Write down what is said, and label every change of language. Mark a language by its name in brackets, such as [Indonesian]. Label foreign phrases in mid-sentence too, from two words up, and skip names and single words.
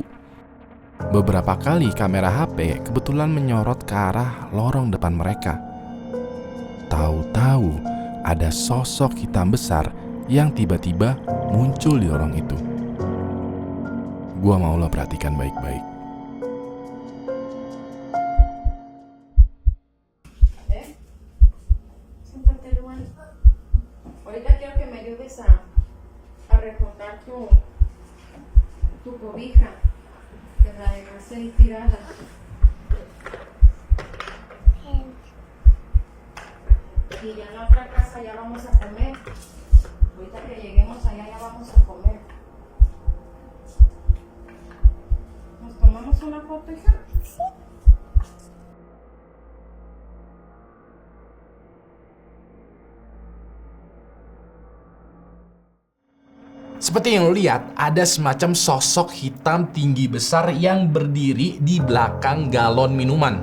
[Indonesian] Beberapa kali kamera HP kebetulan menyorot ke arah lorong depan mereka. Tahu-tahu ada sosok hitam besar yang tiba-tiba muncul di lorong itu. Gua mau lo perhatikan baik-baik. [Spanish] Siéntate, Luan. Ahorita quiero que me ayudes a recortar tu cobija. Que la dejaste ahí tirada. Y ya en la otra casa ya vamos a comer. Ahorita que lleguemos allá ya vamos a comer. ¿Nos tomamos una foto, hija? Sí. [Indonesian] Seperti yang lo lihat, ada semacam sosok hitam tinggi besar yang berdiri di belakang galon minuman.